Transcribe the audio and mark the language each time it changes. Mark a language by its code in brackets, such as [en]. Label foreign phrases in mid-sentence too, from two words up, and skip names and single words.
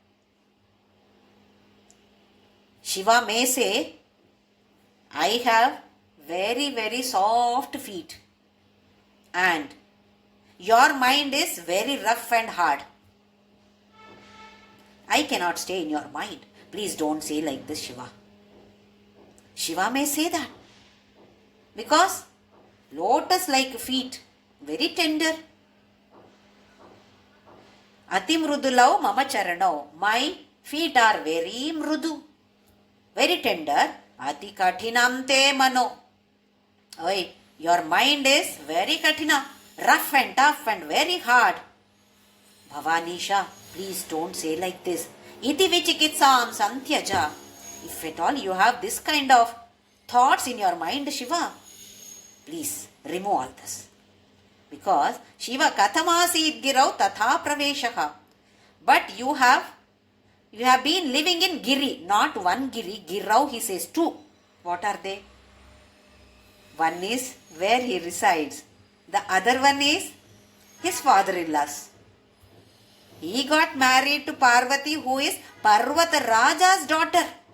[en] Shiva may say, I have very, very soft feet and your mind is very rough and hard. I cannot stay in your mind. Please don't say like this, Shiva. Shiva may say that. Because lotus-like feet, very tender. [sa] अति मृदुलौ मम चरणौ. [en] My feet are very mrudu, very tender. [sa] अति कठिनं ते मनो. [en] Oi, your mind is very katina, rough and tough and very hard. Bhavanisha, please don't say like this. [sa] इति विचिकित्सां संत्यज. [en] If at all you have this kind of thoughts in your mind, Shiva, please remove all this. [sa] Because शिव कथमसि गिरौ तथा प्रवेशः. [en] But you have been living in Giri, not one Giri. Girau, he says two. What are they? One is where he resides. The other one is his father-in-law's. He got married to Parvati, who is Parvata Raja's daughter.